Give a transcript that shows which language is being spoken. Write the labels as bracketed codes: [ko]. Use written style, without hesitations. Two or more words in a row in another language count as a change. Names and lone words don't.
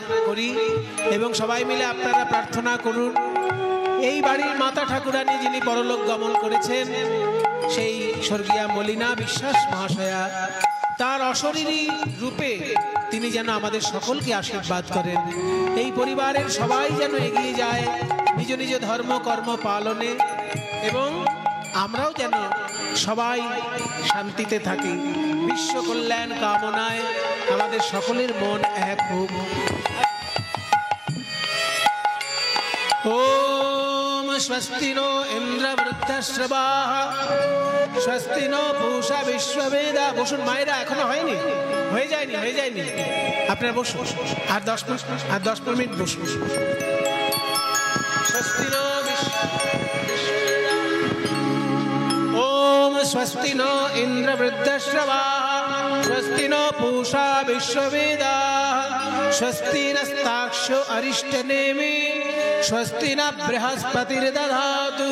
[bn] করি এবং সবাই মিলে আপনারা প্রার্থনা করুন এই বাড়ির মাতা ঠাকুরানী যিনি পরলোক গমন করেছেন সেই স্বর্গীয়া মলিনা বিশ্বাস মহাশয়া তার অশরীরী রূপে তিনি যেন আমাদের সকলকে আশীর্বাদ করেন এই পরিবারের সবাই যেন এগিয়ে যায় নিজ নিজ ধর্ম কর্ম পালনে এবং আমরাও যেন সবাই শান্তিতে থাকি বিশ্ব কল্যাণ কামনায় আমাদের সকলের মন এক হোক [sa] ওম स्वस्ति नो ইন্দ্রবৃত্তশ্রবাः स्वस्ति नो पूषा विश्ववेदा [bn] বসুন মায়েরা এখনো হয়নি হয়ে যায়নি আপনারা বসুন আর 10 মিনিট বসুন [sa] स्वस्ति नो ओम स्वस्ति नो इंद्रवृद्धश्रवाः स्वस्ति नो पूषा विश्ववेदाः स्वस्ति नस्ताक्षो अरिष्टनेमि स्वस्ति न बृहस्पतिर्दधातु।